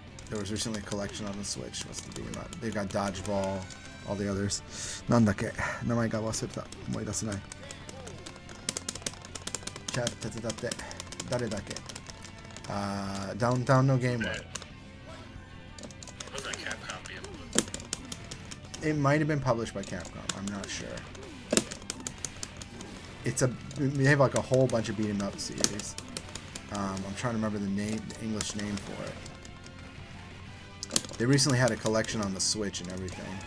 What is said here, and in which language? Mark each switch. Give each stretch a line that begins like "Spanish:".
English: There was recently a collection on the Switch. What's the beat 'em up? They've got Dodgeball, all the others.
Japanese: なんだっけ名前が忘れた。思い出せない。じゃあ手伝って。誰だっけダウンタウンのゲームは
English: It wasn't a Capcom game. It might have been published by Capcom. I'm not sure. They have like a whole bunch of beat 'em up series. I'm trying to remember the English name for it. They recently had a collection on the Switch and everything.